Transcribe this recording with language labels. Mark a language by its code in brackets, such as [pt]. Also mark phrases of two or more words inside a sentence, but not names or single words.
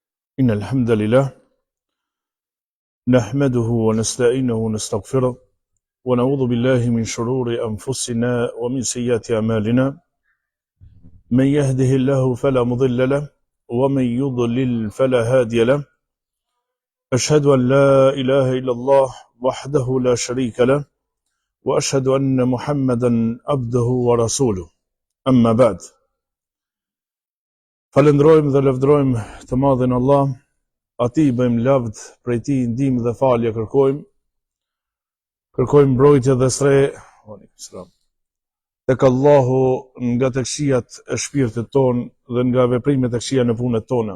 [ar] إن الحمد لله نحمده ونستعينه ونستغفره ونعوذ بالله من شرور أنفسنا ومن سيئات أعمالنا من يهده الله فلا مضل له ومن يضلل فلا هادي له أشهد أن لا إله إلا الله وحده لا شريك له وأشهد أن محمدا عبده ورسوله أما بعد [sq] Falendrojmë dhe lavdrojmë të madhin Allah, atij bëjmë lavd, prej tij ndihmë dhe falje kërkojmë mbrojtje dhe sre tek Allahu nga të këqijat e shpirtit ton dhe nga veprimet e këqija në punët tona.